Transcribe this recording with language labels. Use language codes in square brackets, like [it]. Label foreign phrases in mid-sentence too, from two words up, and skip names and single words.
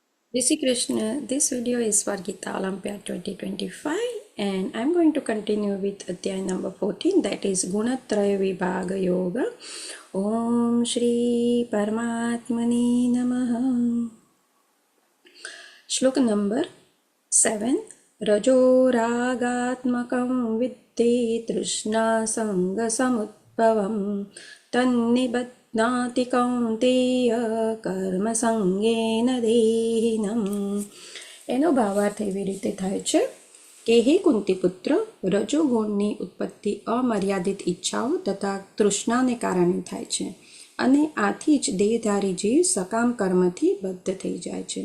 [hi] जय श्री कृष्ण. [en] This video is for Gita Olympiad 2025 and I'm going to continue with Adhyay number 14, that is Gunatraya Vibhaga Yoga. [sa] ॐ श्री परमात्मने नमः. [en] Shloka number 7. [sa] रजो रागात्मकं विद्धि तृष्णा सङ्ग समुत्पवम् तन्निभत नाति कौन्तेय कर्म सङ्गेन देहिनम. [gu] એનો ભાવાર્થ એવી રીતે થાય છે કે હે કુંતીપુત્ર, રજોગુણની ઉત્પત્તિ અમર્યાદિત ઈચ્છાઓ તથા તૃષ્ણાને કારણે થાય છે અને આથી જ દેહધારી જીવ સકામ કર્મથી બદ્ધ થઈ જાય છે.